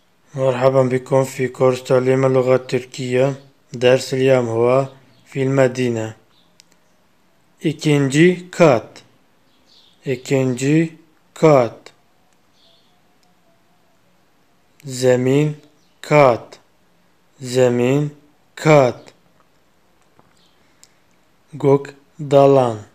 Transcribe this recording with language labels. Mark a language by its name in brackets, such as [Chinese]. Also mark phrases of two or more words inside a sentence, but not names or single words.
[Arabic] مرحبا بكم في كورس تعليم اللغة التركية. درس اليوم هو في المدينة. [Turkish] İkinci kat. İkinci kat. Zemin kat. Zemin kat. Gökdalan.